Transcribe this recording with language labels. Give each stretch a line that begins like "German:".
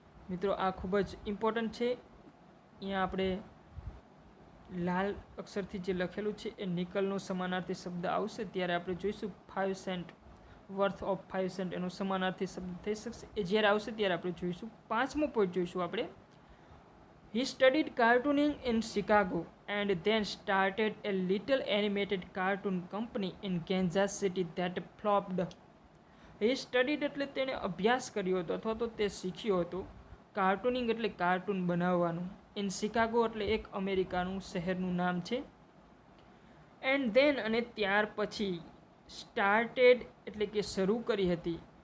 Gujarati: મિત્રો આ ખૂબ જ ઇમ્પોર્ટન્ટ છે. અહીંયા આપણે લાલ અક્ષરથી જે લખેલું છે એ નિકલનો સમાનાર્થી શબ્દ આવશે ત્યારે આપણે જોઈશું
English: 5 cent worth of 5 cent
Gujarati: એનો સમાનાર્થી શબ્દ થઈ શકશે. એ જ્યારે આવશે ત્યારે આપણે જોઈશું. 5મો પોઈન્ટ જોઈશું આપણે.
English: He studied cartooning in Chicago and then started a little animated cartoon company in Kansas City that flopped. He studied
Gujarati: એટલે તેણે અભ્યાસ કર્યો હતો અથવા તો તે શીખ્યો હતો. કાર્ટૂનિંગ એટલે કાર્ટૂન બનાવવાનું. ઇન શિકાગો એટલે એક અમેરિકાનું શહેરનું નામ છે.
English: and then
Gujarati: અને ત્યાર પછી સ્ટાર્ટેડ એટલે કે શરૂ કરી હતી.